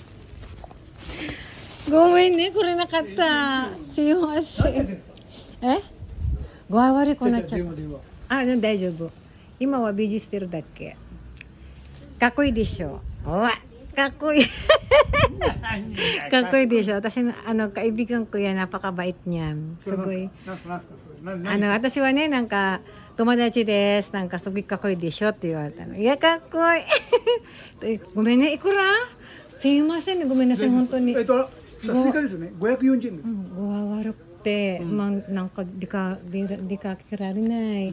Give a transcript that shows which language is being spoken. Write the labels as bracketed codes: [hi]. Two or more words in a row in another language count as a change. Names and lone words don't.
[ja] ごめんね、これなかった。すいません。え具合悪くなっちゃった。あ、大丈夫。今はビジしてるだけ。かっこいいでしょ。おわ、かっこいい。かっこいいでしょ。私の [tl] kaibigan ko yan, napakabait niyan. Sugoy. [ja] 私はね、なんか友達です。なんかすごいかっこいいでしょって言われたの。いや、かっこいい。ごめんね、いくら？すいませんね、ごめんなさい、本当に。追加ですよね。540円です。具合悪くて、なんか出かけられない。